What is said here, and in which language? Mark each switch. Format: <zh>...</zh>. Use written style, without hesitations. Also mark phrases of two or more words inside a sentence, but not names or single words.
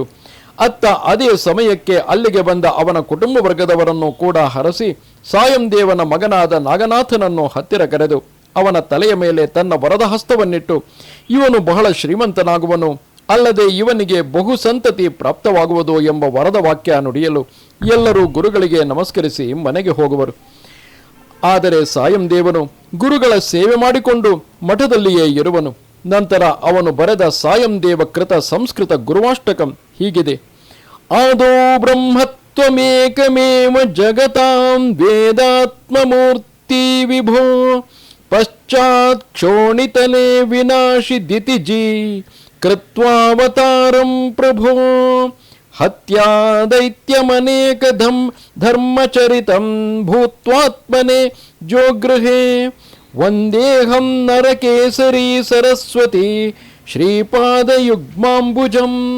<kn>ಅತ್ತ ಅದೇ ಸಮಯಕ್ಕೆ ಅಲ್ಲಿಗೆ ಬಂದ ಅವನ ಕುಟುಂಬ ವರ್ಗದವರನ್ನು ಕೂಡ ಹರಸಿ ಸಾಯಂದೇವನ ಮಗನಾದ ನಾಗನಾಥನನ್ನು ಹತ್ತಿರ ಕರೆದು ಅವನ ತಲೆಯ ಮೇಲೆ ತನ್ನ ವರದ ಹಸ್ತವನ್ನಿಟ್ಟು, ಇವನು ಬಹಳ ಶ್ರೀಮಂತನಾಗುವನು, ಅಲ್ಲದೆ ಇವನಿಗೆ ಬಹು ಸಂತತಿ ಪ್ರಾಪ್ತವಾಗುವುದು ಎಂಬ ವರದ ವಾಕ್ಯ ನುಡಿಯಲು ಎಲ್ಲರೂ ಗುರುಗಳಿಗೆ ನಮಸ್ಕರಿಸಿ ಮನೆಗೆ ಹೋಗುವರು. ಆದರೆ ಸಾಯಂದೇವನು ಗುರುಗಳ ಸೇವೆ ಮಾಡಿಕೊಂಡು ಮಠದಲ್ಲಿಯೇ ಇರುವನು. ನಂತರ ಅವನು ಬರೆದ ಸಾಯಂದೇವ ಕೃತ ಸಂಸ್ಕೃತ ಗುರುವಾಷ್ಟಕಂ</kn> <sa>ಹೀಗಿದೆ: ಆದೋ ಬ್ರಹ್ಮತ್ವಮೇಕಮೇವ ಜಗತಾಂ ವೇದಾತ್ಮಮೂರ್ತಿ ವಿಭೋ ಪಶ್ಚಾತ್ ಕ್ಷೋಣಿತಲೆ ವಿನಾಶಿ ದಿತಿಜಿ ಕೃತ್ವಾವತಾರಂ ಪ್ರಭೋ ಹತ್ಯಾ ದೈತ್ಯಮನೇಕ ಧರ್ಮಚರಿತಂ ಭೂತ್ವಾತ್ಮನೆ ಜೋಗೃಹೇ ವಂದೇಹಂ ನರಕೇಸರಿ ಸರಸ್ವತಿ ಶ್ರೀಪಾದಯುಗ್ಮಾಂಬುಜಂ</sa>